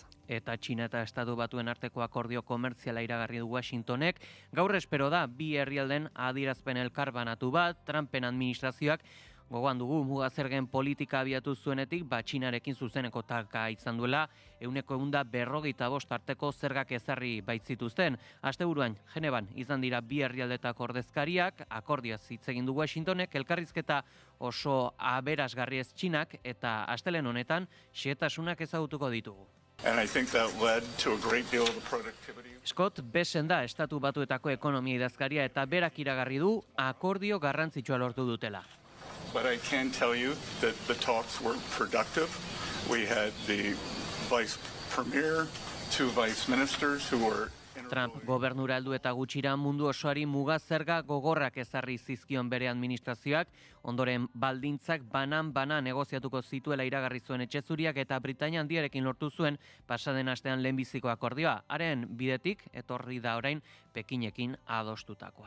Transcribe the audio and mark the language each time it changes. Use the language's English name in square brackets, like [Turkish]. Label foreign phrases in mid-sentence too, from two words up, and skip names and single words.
[Basque] Eta Txina eta Estatu Batuen arteko akordio komertziala iragarri du Washingtonek, gaur espero da bi herrialden adierazpen elkarbanatu bat, Trumpen administrazioak gogoan dugu mugazergen politika abiatu zuenetik, Txinarekin zuzeneko talka izan duela, 145 arteko zergak ezarri baitzituzten. Asteburuan, Genevan izan dira bi herrialdetako ordezkariak, akordioaz hitz egin du Washingtonek, elkarrizketa oso aberasgarri ez Txinak eta astelen honetan xehetasunak ezagutuko ditugu. [English] And I think that led to a great deal of the productivity. [Basque] Scott Bessent da Estatu Batuetako ekonomia idazkaria eta berak iragarri du akordio garrantzitsua lortu dutela. [English] But I can tell you that the talks were productive. We had the vice premier, 2 vice ministers who were [Basque] Trump gobernura heldu eta gutxira mundu osoari muga zerga gogorrak ezarri zizkion bere administrazioak, ondoren baldintzak banan negoziatuko zituela iragarri zuen Etxezuriak eta Britainia Handiarekin lortu zuen pasaden astean lehenbiziko akordioa. Haren bidetik etorri da orain Pekinekin adostutakoa.